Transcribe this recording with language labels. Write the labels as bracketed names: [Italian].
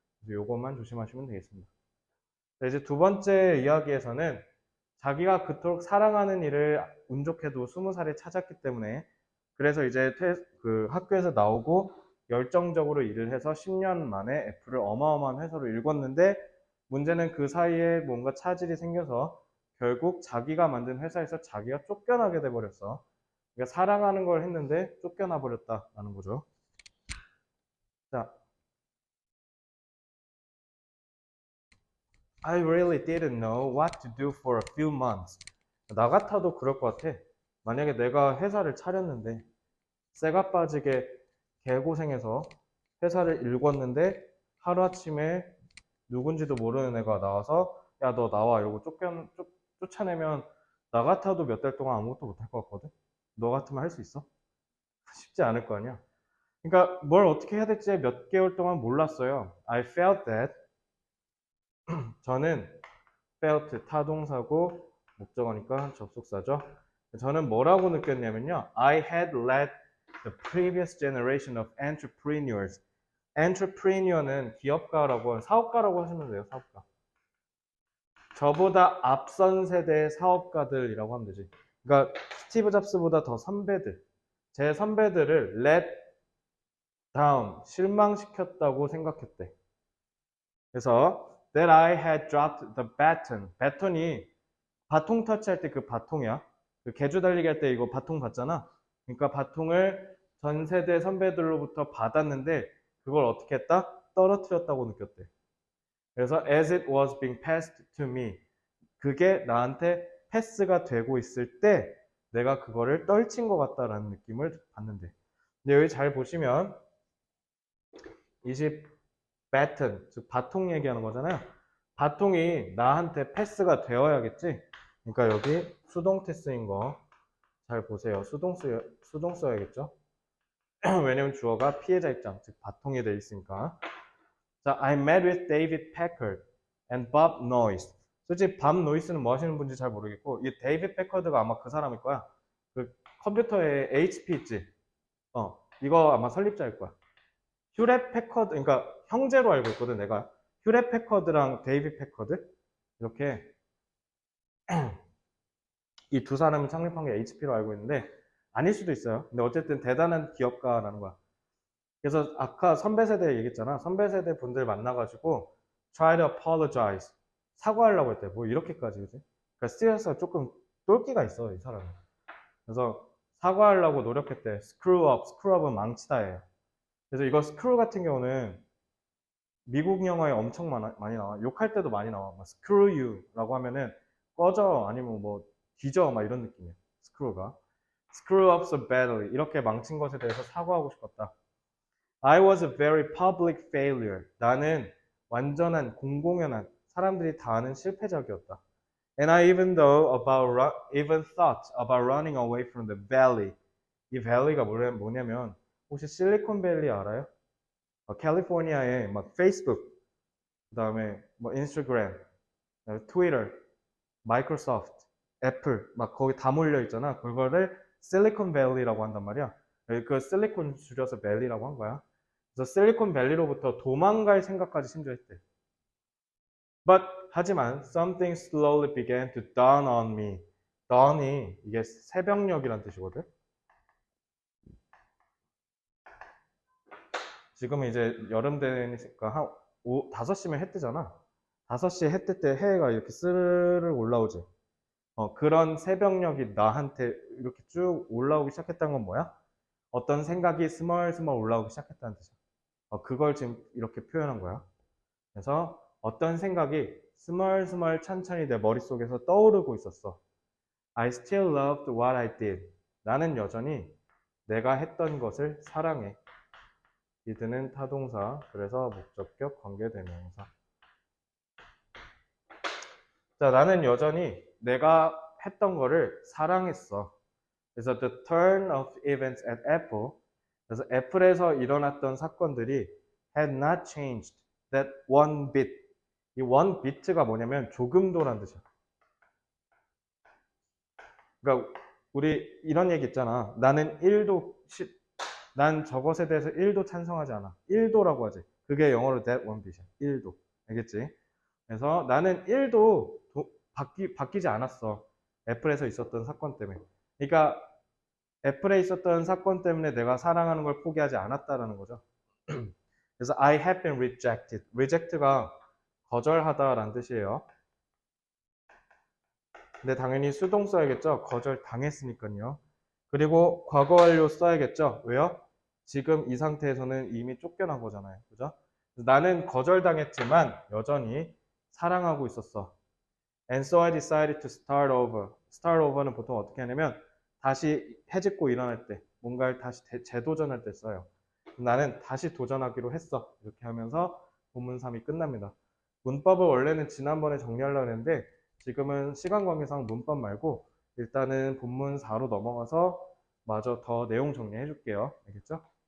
[Korean] 그래서 이것만 조심하시면 되겠습니다. 자, 이제 두 번째 이야기에서는 자기가 그토록 사랑하는 일을 운 좋게도 20살에 찾았기 때문에 그래서 이제 그 학교에서 나오고 열정적으로 일을 해서 10년 만에 애플을 어마어마한 회사로 일궜는데 문제는 그 사이에 뭔가 차질이 생겨서 결국 자기가 만든 회사에서 자기가 쫓겨나게 돼버렸어. 그러니까 사랑하는 걸 했는데 쫓겨나 버렸다라는 거죠. [English] 자, I really didn't know what to do for a few months. [Korean] 나 같아도 그럴 것 같아. 만약에 내가 회사를 차렸는데 쇠가 빠지게 개고생해서 회사를 일궜는데 하루아침에 누군지도 모르는 애가 나와서 야, 너 나와. 이러고 쫓아내면 나 같아도 몇 달 동안 아무것도 못할 것 같거든? 너 같으면 할 수 있어? 쉽지 않을 거 아니야. 그러니까 뭘 어떻게 해야 될지 몇 개월 동안 몰랐어요. [English] I felt that. [Korean] 저는 felt 타동사고 목적어니까 접속사죠. 저는 뭐라고 느꼈냐면요. [English] I had led the previous generation of entrepreneurs. [Korean] entrepreneur는 기업가라고, 사업가라고 하시면 돼요. 사업가. 저보다 앞선 세대의 사업가들이라고 하면 되지. 그러니까 스티브 잡스보다 더 선배들, 제 선배들을 [English] let down, [Korean] 실망시켰다고 생각했대. 그래서 [English] that I had dropped the baton. [Korean] 바톤이 바통 터치할 때 그 바통이야. 그 개주 달리기 할 때 이거 바통 받잖아. 그러니까 바통을 전 세대 선배들로부터 받았는데 그걸 어떻게 했다? 떨어뜨렸다고 느꼈대. 그래서 [English] as it was being passed to me. [Korean] 그게 나한테 패스가 되고 있을 때 내가 그거를 떨친 것 같다라는 느낌을 받는데. 근데 여기 잘 보시면 20 baton, 즉 바통 얘기하는 거잖아요. 바통이 나한테 패스가 되어야겠지. 그러니까 여기 수동 테스인 거 잘 보세요. 수동 써야겠죠. 왜냐면 주어가 피해자 입장, 즉 바통이 돼 있으니까. [English] 자, I met with David Packard and Bob Noyce. [Korean] 솔직히 밥 노이스는 뭐 하시는 분인지 잘 모르겠고 이 데이빗 패커드가 아마 그 사람일 거야. 그 컴퓨터에 HP 있지. 이거 아마 설립자일 거야. 휴렛 패커드, 그러니까 형제로 알고 있거든 내가. 휴렛 패커드랑 데이빗 패커드 이렇게 이 두 사람이 창립한 게 HP로 알고 있는데 아닐 수도 있어요. 근데 어쨌든 대단한 기업가라는 거야. 그래서 아까 선배 세대 얘기했잖아. 선배 세대 분들 만나가지고 [English] try to apologize. [Korean] 사과하려고 했대. 뭐 이렇게까지, 그지? 그러니까 스티어스가 조금 똘끼가 있어, 이 사람은. 그래서 사과하려고 노력했대. [English] screw up. [Korean] screw up은 망치다예요. 그래서 이거 screw 같은 경우는 미국 영화에 엄청 많이 나와. 욕할 때도 많이 나와. 막 [English] screw you [Korean] 라고 하면은 꺼져 아니면 뭐 뒤져 막 이런 느낌이야. [English] screw가. screw up so badly. [Korean] 이렇게 망친 것에 대해서 사과하고 싶었다. [English] I was a very public failure. [Korean] 나는 완전한 공공연한 사람들이 다 아는 실패작이었다. [English] And I even thought about running away from the valley. [Korean] 이 valley가 뭐냐면 혹시 실리콘밸리 알아요? 캘리포니아에 막 페이스북, 그다음에 뭐 인스타그램, 트위터, 마이크로소프트, 애플 막 거기 다 몰려 있잖아. 그거를 실리콘밸리라고 한단 말이야. 그 실리콘 줄여서 밸리라고 한 거야. 그래서 실리콘밸리로부터 도망갈 생각까지 심지어 했대. [English] But [Korean] 하지만 [English] something slowly began to dawn on me. [Korean] dawn이 이게 새벽녘이란 뜻이거든. 지금은 이제 여름 되니까 한 5시면 해 뜨잖아. 5시에 해 뜰 때 해가 이렇게 스르르 올라오지. 그런 새벽녘이 나한테 이렇게 쭉 올라오기 시작했다는 건 뭐야? 어떤 생각이 스멀스멀 올라오기 시작했다는 뜻이야. 그걸 지금 이렇게 표현한 거야. 그래서 어떤 생각이 스멀스멀 천천히 내 머릿속에서 떠오르고 있었어. [English] I still loved what I did. [Korean] 나는 여전히 내가 했던 것을 사랑해. did는 타동사, 그래서 목적격, 관계대명사. 자, 나는 여전히 내가 했던 거를 사랑했어. 그래서 [English] the turn of events at Apple. [Korean] 그래서 애플에서 일어났던 사건들이 [English] had not changed that one bit. [Korean] 이 one bit가 뭐냐면 조금도란 뜻이야. 그러니까 우리 이런 얘기 있잖아. 나는 1도 난 저것에 대해서 1도 찬성하지 않아. 1도라고 하지. 그게 영어로 [English] that one bit [Korean] 이야. 1도. 알겠지? 그래서 나는 1도 바뀌지 않았어. 애플에서 있었던 사건 때문에. 그러니까 애플에 있었던 사건 때문에 내가 사랑하는 걸 포기하지 않았다라는 거죠. 그래서 [English] I have been rejected. [Korean] reject가 거절하다라는 뜻이에요. 근데 당연히 수동 써야겠죠. 거절 당했으니까요. 그리고 과거 완료 써야겠죠. 왜요? 지금 이 상태에서는 이미 쫓겨난 거잖아요. 그죠? 나는 거절당했지만 여전히 사랑하고 있었어. [English] And so I decided to start over. [Korean] start over는 보통 어떻게 하냐면 다시 해짓고 일어날 때, 뭔가를 다시 재도전할 때 써요. 나는 다시 도전하기로 했어. 이렇게 하면서 본문 3이 끝납니다. 문법을 원래는 지난번에 정리하려고 했는데 지금은 시간 관계상 문법 말고 일단은 본문 4로 넘어가서 마저 더 내용 정리해 줄게요. 알겠죠?